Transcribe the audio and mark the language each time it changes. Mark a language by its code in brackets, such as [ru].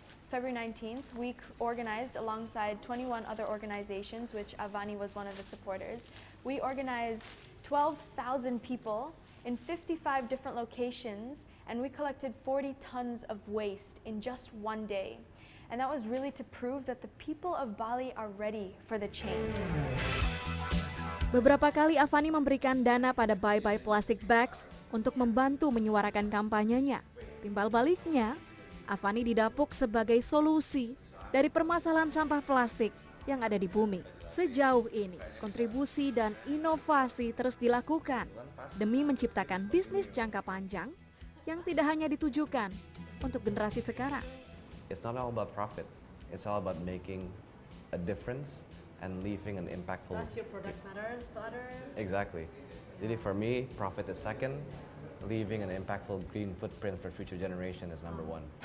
[en] February 19th, we organized alongside 21 other organizations, which Avani was one of the supporters. We organized 12,000 people in 55 different locations, and we collected 40 tons of waste in just one day. And that was really to prove that the people of Bali are ready for the change. [id] Beberapa kali Avani memberikan dana pada Bye Bye Plastic Bags untuk membantu menyuarakan kampanyenya. Timbal baliknya, Avani didapuk sebagai solusi dari permasalahan sampah plastik yang ada di bumi. Sejauh ini, kontribusi dan inovasi terus dilakukan demi menciptakan bisnis jangka panjang yang tidak hanya ditujukan untuk generasi sekarang. [en] It's not all about profit. It's all about making a difference and leaving an impactful. Plus your product matters to others. Exactly. [id] Jadi [en] for me, profit is second. Leaving an impactful green footprint for future generation is number one.